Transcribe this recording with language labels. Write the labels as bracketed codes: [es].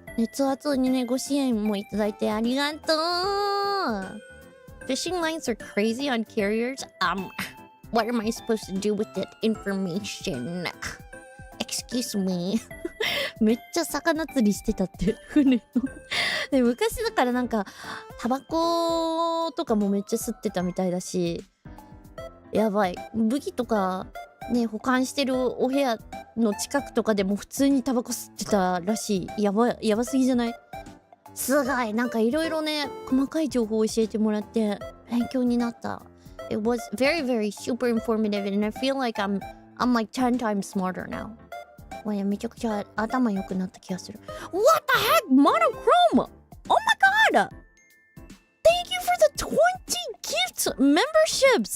[ja] 熱圧にね、ご支援もいただいてありがとう。 [en] Fishing lines are crazy on carriers. What am I supposed to do with that information? Excuse me. [ja] めっちゃ魚釣りしてたって船ので、昔だからなんかタバコとかもめっちゃ吸ってたみたいだし、やばい。武器とかね、保管してるお部屋の近くとかでも普通にタバコ吸ってたらしい。やばすぎじゃない？すごい。なんかいろいろね、細かい情報を教えてもらって勉強になった。 [en] It was very, very super informative and I feel like I'm like 10 times smarter now. [ja] わや、めちゃくちゃ頭良くなった気がする。 [en] What the heck? Monochrome! Oh my god! Thank you for the 20 gifts memberships!